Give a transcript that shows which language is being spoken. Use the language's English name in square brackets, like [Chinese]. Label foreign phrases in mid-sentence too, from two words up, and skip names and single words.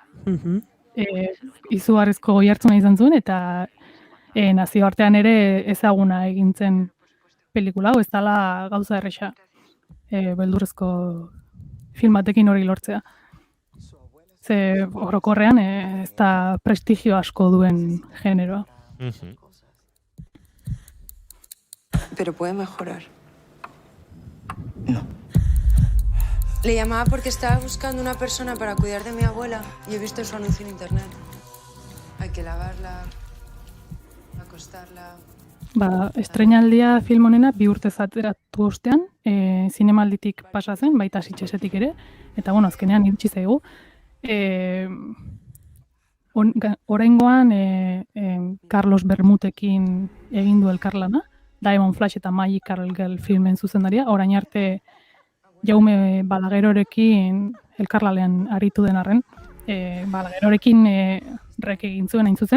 [Basque] Izugarrizko goihartzuna izan zuen, eta nazioartean ere ezaguna egintzen pelikula, ez dela gauza erresa beldurrezko filmatekin hori lortzea. Ze orokorrean ez da prestigio asko duen generoa. [Spanish] Pero puede mejorar. No. Le llamaba porque estaba buscando una persona para cuidar de mi abuela y he visto su anuncio en internet. Hay que lavarla, acostarla... [Basque] Estreinaldia film honena 2 urte zateratu ostean, zinemalditik pasa zen, baita Sitgesetik ere, eta bueno, azkenean iritsi zaigu. Oraingoan Carlos Bermutekin egin du elkarlana, Diamond Flash eta Magical Girl filmen zuzendaria, orain arte Jaume Balaguerorekin elkarlalean aritu den arren, Balaguerorekin Rek egin zuen hain zuzen.